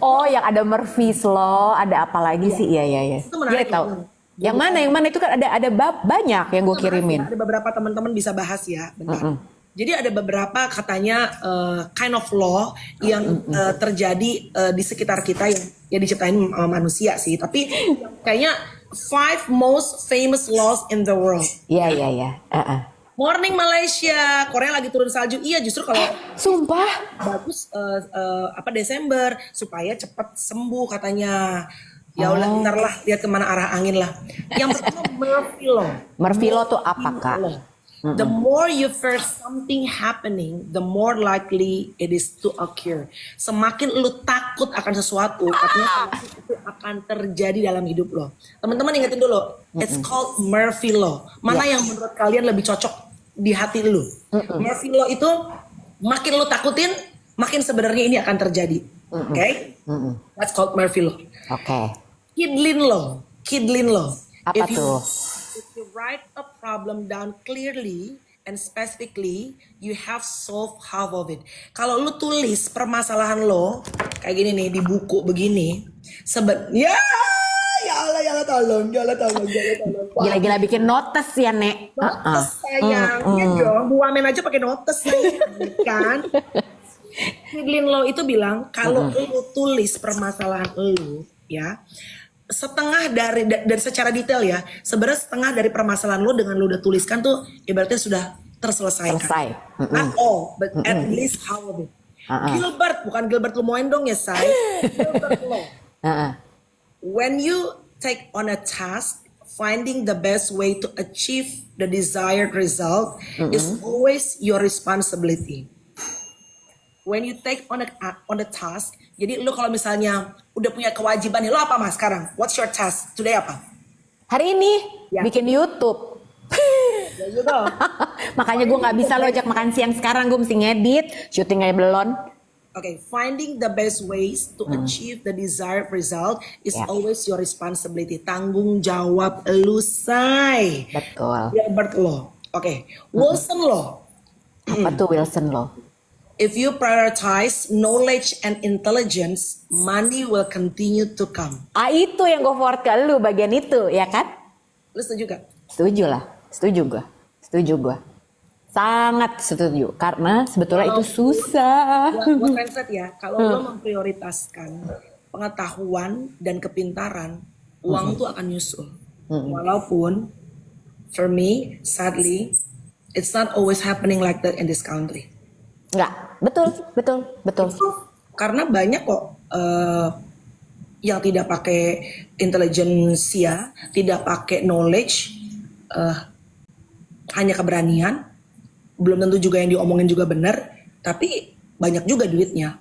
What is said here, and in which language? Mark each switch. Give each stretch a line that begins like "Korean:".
Indonesian: Oh, yang ada Murphy's Law, ada apa lagi sih? Iya. Itu menarik. Tahu. Yang mana itu kan ada banyak yang gue kirimin. Ada beberapa teman-teman bisa bahas ya, bentar. Jadi ada beberapa katanya
English: kind of law
Indonesian: yang terjadi di sekitar kita yang diciptain manusia sih. Tapi kayaknya
English: 5 most famous laws in the world.
Indonesian: Iya. Morning Malaysia, Korea lagi turun salju. Iya, justru kalau sumpah bagus Desember supaya cepat sembuh katanya. Ya udah, ntar lah lihat kemana arah angin lah. Yang pertama Murphy Law. Murphy Law tuh apa, Kak?
English: The more you fear something happening, the more likely it is to occur.
Indonesian: Semakin lu takut akan sesuatu, katanya itu akan terjadi dalam hidup lo. Teman-teman ingetin dulu,
English: it's called Murphy Law.
Indonesian: Mana yang menurut kalian lebih cocok di hati lu? Murphy Law itu makin lu takutin, makin sebenarnya ini akan terjadi. Okay?
English: That's called Murphy Law.
Indonesian: Okay. Kidlin Law. Apa tuh?
English: If you write a problem down clearly and specifically, you have solved half of it.
Indonesian: Kalau lu tulis permasalahan lo kayak gini nih di buku begini, ya Allah tolong. Gila-gila bikin notes ya, Nek. Notes sayang, ya dong. Bu Wamen aja pakai notes kan. Kidlin Law itu bilang kalau lu tulis permasalahan lu, ya, setengah dari dan secara detail ya, sebenarnya setengah dari permasalahan lo dengan lo udah tuliskan tuh ibaratnya sudah terselesaikan.
English: Not all, but at least half of it.
Indonesian: Bukan Gilbert Lemoine dong ya, say.
English: Gilbert Law. When you take on a task, finding the best way to achieve the desired result is always your responsibility. When you take on a task,
Indonesian: jadi lo kalau misalnya udah punya kewajiban nih, lo apa mas sekarang?
English: What's your task today apa?
Indonesian: Hari ini bikin YouTube. Ya gitu. Makanya gue nggak bisa lo ajak makan siang sekarang, gue mesti ngedit, syuting aja belum.
English: Okay, finding the best ways to achieve the desired result is always your responsibility.
Indonesian: Tanggung jawab lu, say. Betul. Gilbert Law. Okay, Wilson Law. Apa tuh Wilson Law?
English: If you prioritize knowledge and intelligence, money will continue to come.
Indonesian: Itu yang gue forward ke lu bagian itu, ya kan? Lu setuju gak? Setuju gue. Sangat setuju, karena sebetulnya itu susah. Gue translate ya, kalau lo memprioritaskan pengetahuan dan kepintaran, uang tuh akan nyusul. Walaupun,
English: for me, sadly, it's not always happening like that in this country.
Indonesian: Enggak, betul. Karena banyak kok yang tidak pakai intelijensia, tidak pakai knowledge, hanya keberanian, belum tentu juga yang diomongin juga benar, tapi banyak juga duitnya.